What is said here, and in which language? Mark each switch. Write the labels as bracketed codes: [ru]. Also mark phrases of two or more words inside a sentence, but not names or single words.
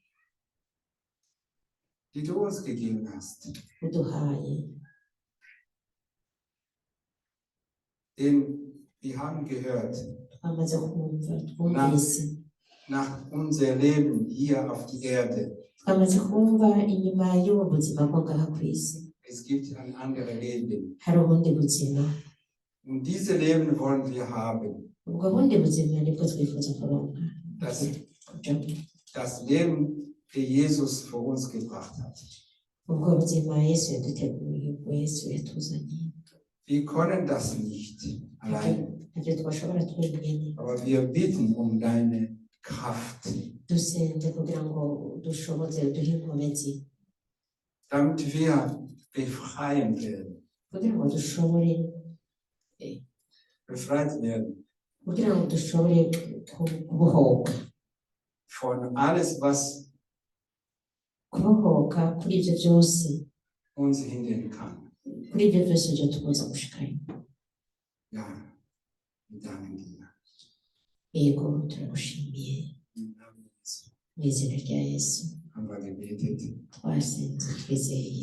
[de] die du uns gegeben hast. [rn] uduhaye. [de] Denn wir haben gehört, [rn] Twamaze kumva, twumvise, [de] nach unser Leben hier auf die Erde, [rn] twamaze kumva inyuma y'ubu buzima bwo ngaha ku isi [de] es gibt ein anderes Leben. [rn] hari ubundi buzima. [de] Und dieses Leben wollen wir haben. [rn] Ubwo bundi buzima nibwo twifuza kuronka, [de] Das Leben, das Jesus für uns gebracht hat. [rn] ubwo buzima Yesu yaduteguriye, ubwo Yesu yatuzaniye. [de] Wir können das nicht allein, [rn] Ntabyo twashobora twenyine. [de] aber wir bitten um deine Kraft, [rn] Dusenze kugira ngo dushoboze duhe inkomezi, [de] damit wir befreien werden, [rn] kugira ngo dushobore [de] befreit werden [rn] kugira ngo dushobore kubohoka [de] von alles, was [rn] kubohoka kuri ibyo byose, [de] uns hindern kann. [rn] kuri ibyo byose byo tubuza gushikayo. [de] Ja, wir danken dir. [rn] Yego, turagushimiye [de] Im Namen Jesu [rn] mu izina rya Yesu [de] haben wir gebetet. [rn] twasenze twizeye.